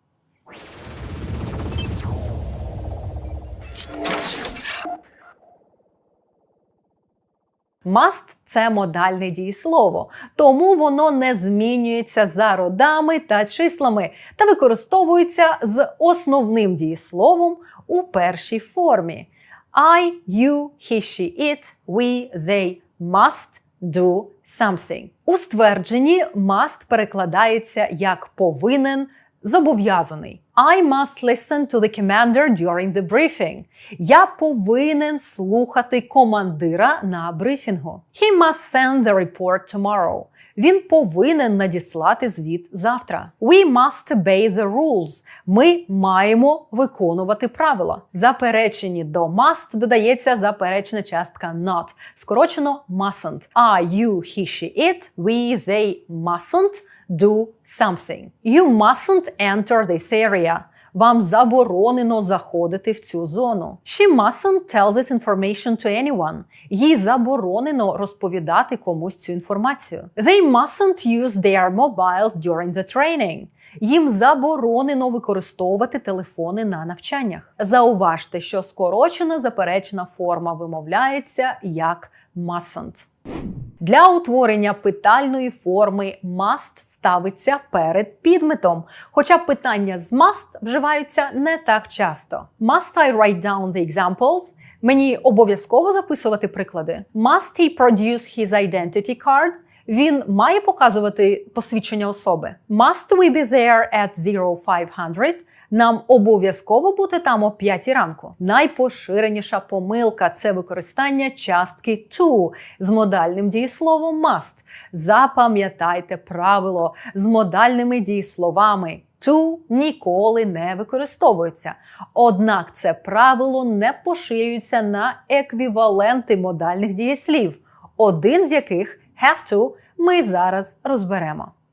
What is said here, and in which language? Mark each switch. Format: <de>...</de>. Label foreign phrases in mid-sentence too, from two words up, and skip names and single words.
<uk>Must – це модальне дієслово, тому воно не змінюється за родами та числами та використовується з основним дієсловом у першій формі.</uk> <en>I, you, he, she, it, we, they must do something.</en> <uk>У ствердженні must перекладається як повинен, зобов'язаний.</uk> <en>I must listen to the commander during the briefing.</en> <uk>Я повинен слухати командира на брифінгу.</uk> <en>He must send the report tomorrow.</en> <uk>Він повинен надіслати звіт завтра.</uk> <en>We must obey the rules.</en> <uk>Ми маємо виконувати правила. В запереченні до must додається заперечна частка not. Скорочено mustn't.</uk> <en>I, you, he, she, it, we, they mustn't do something. You mustn't enter this area.</en> <uk>Вам заборонено заходити в цю зону.</uk> <en>She mustn't tell this information to anyone.</en> <uk>Їй заборонено розповідати комусь цю інформацію.</uk> <en>They mustn't use their mobiles during the training.</en> <uk>Їм заборонено використовувати телефони на навчаннях. Зауважте, що скорочена заперечна форма вимовляється як mustn't. Для утворення питальної форми must ставиться перед підметом, хоча питання з must вживаються не так часто.</uk> <en>Must I write down the examples?</en> <uk>Мені обов'язково записувати приклади.</uk> <en>Must he produce his identity card?</en> <uk>Він має показувати посвідчення особи.</uk> <en>Must we be there at 0500?</en> <uk>Нам обов'язково бути там о 5 ранку. Найпоширеніша помилка – це використання частки to з модальним дієсловом must. Запам'ятайте правило – з модальними дієсловами to ніколи не використовується. Однак це правило не поширюється на еквіваленти модальних дієслів, один з яких</uk> <en>have to</en> <uk>ми зараз розберемо.</uk>